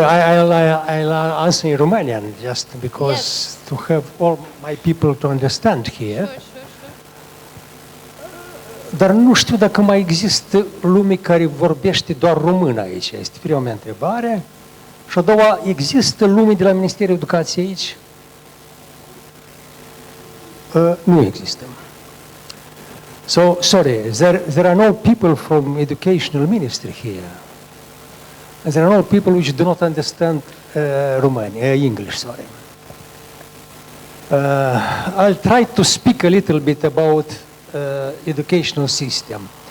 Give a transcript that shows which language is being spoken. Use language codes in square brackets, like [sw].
[en] I'll answer in Romanian just because to have all my people to understand here. Sure. [ro] Dar nu știu dacă mai există lume care vorbește doar română aici. Este prima mea întrebare. Și a doua, există lume de la Ministerul Educației aici? Nu există. [en] So, sorry, there are no people from Educational Ministry here. And there are no people which do not understand English, sorry. I'll try to speak a little bit about educational system.